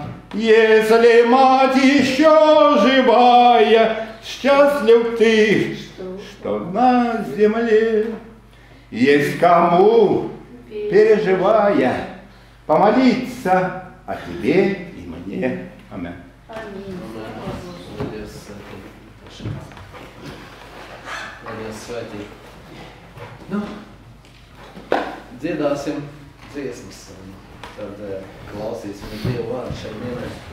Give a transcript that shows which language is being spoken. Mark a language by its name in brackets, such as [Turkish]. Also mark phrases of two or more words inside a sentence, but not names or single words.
[Russian] Если мать еще живая, счастлив ты, что на земле есть кому, переживая, помолиться а тебе и мне. Аминь. [Latvian] Svētī. Nu, dziedāsim dziesmas un tad klausīsim Dievu vārdu šeit dienai.